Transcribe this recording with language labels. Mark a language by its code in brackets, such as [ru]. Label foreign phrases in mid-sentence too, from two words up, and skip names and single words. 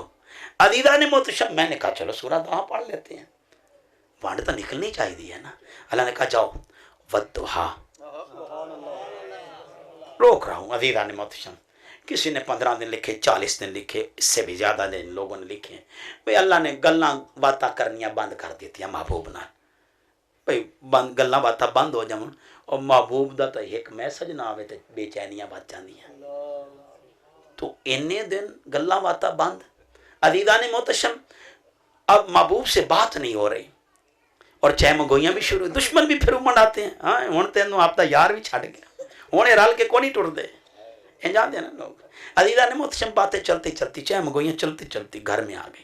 [ur] عزیزان محتشم، میں نے کہا چلو سورہ دعا پڑھ لیتے ہیں، وانڈ تو نکلنی چاہیے نا۔ اللہ نے کہا جاؤ والضحیٰ، روک رہا ہوں عزیزان محتشم، کسی نے 15 دن لکھے، 40 دن لکھے، اس سے بھی زیادہ دن لوگوں نے لکھے ہیں۔ [pa] بھئی اللہ نے گلاں باتاں کرنیاں بند کر دیتی ہیں محبوب نال، بھئی گلاں باتاں بند ہو جاؤں، اور محبوب دا تو ایک میسج نہ آوے تو بے چینیاں بچ جاندیاں، تو اننے دن گلاں باتاں بند۔ [ur] عزیزان محتشم، اب محبوب سے بات نہیں ہو رہی، اور چہمگوئیاں بھی شروع، دشمن بھی پھر امڑ آتے ہیں، [pa] ہاں ہن تینوں آپ دا یار بھی چھٹ گیا، ہونے رل کے کون نہیں ٹردے، [ur] جانتے ہیں نا لوگ۔ عزیزان محتشم، باتیں چلتی چلتی، چہمگوئیاں چلتی چلتی گھر میں آ گئی۔